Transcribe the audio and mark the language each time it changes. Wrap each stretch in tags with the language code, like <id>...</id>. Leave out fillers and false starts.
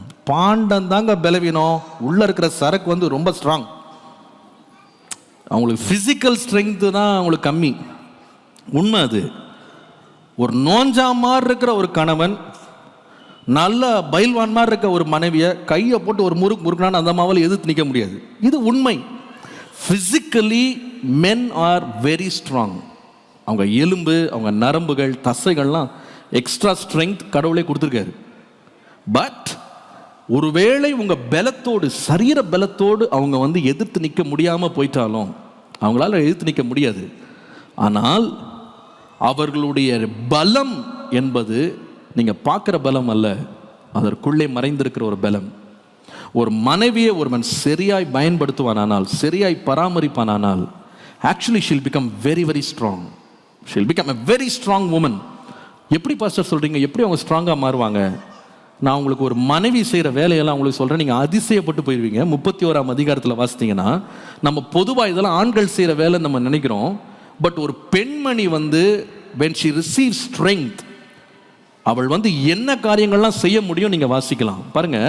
<ta>பாண்டம் தாங்க பலவீனம், உள்ள இருக்கிற சரக்கு வந்து ரொம்ப ஸ்ட்ராங். அவங்களுக்கு பிசிக்கல் ஸ்ட்ரென்த்து தான் அவங்களுக்கு கம்மி. உண்மை அது. ஒரு நோஞ்சா மாதிரி இருக்கிற ஒரு கணவன், நல்ல பயில்வான் மாதிரி இருக்க ஒரு மனைவியை கையை போட்டு ஒரு முறுக்குனான்னு அந்த மாவில் எதிர்த்து நிற்க முடியாது. இது உண்மை.</ta> <en>Physically men are very strong.</en> <ta>அவங்க எலும்பு, அவங்க நரம்புகள், தசைகள்லாம் எக்ஸ்ட்ரா ஸ்ட்ரென்த் கடவுளே கொடுத்துருக்காரு. பட் ஒருவேளை உங்கள் பலத்தோடு, சரீர பலத்தோடு அவங்க வந்து எதிர்த்து நிற்க முடியாமல் போயிட்டாலும், அவங்களால எதிர்த்து நிற்க முடியாது. ஆனால் அவர்களுடைய பலம் என்பது நீங்கள் பார்க்குற பலம் அல்ல, அதற்குள்ளே மறைந்திருக்கிற ஒரு பலம். ஒரு மனைவியை ஒருவன் சரியாய் பயன்படுத்துவானால், சரியாய் பராமரிப்பானால்,</ta> <en>actually she'll become very very strong. she'll become a very strong woman.</en> <ta>எப்படி பாஸ்டர் சொல்றீங்க, எப்படி அவங்க ஸ்ட்ராங்காக மாறுவாங்க? நான் உங்களுக்கு ஒரு மனைவி செய்கிற வேலையெல்லாம் உங்களுக்கு சொல்கிறேன், நீங்கள் அதிசயப்பட்டு போயிடுவீங்க. 31ஆம் அதிகாரத்தில் வாசித்தீங்கன்னா, நம்ம பொதுவாக இதெல்லாம் ஆண்கள் செய்கிற வேலை நம்ம நினைக்கிறோம். பட் ஒரு பெண்மணி வந்து</ta> <en>when she receives strength,</en> <ta>அவள் வந்து என்ன காரியங்கள்லாம் செய்ய முடியும் நீங்கள் வாசிக்கலாம் பாருங்க.</ta>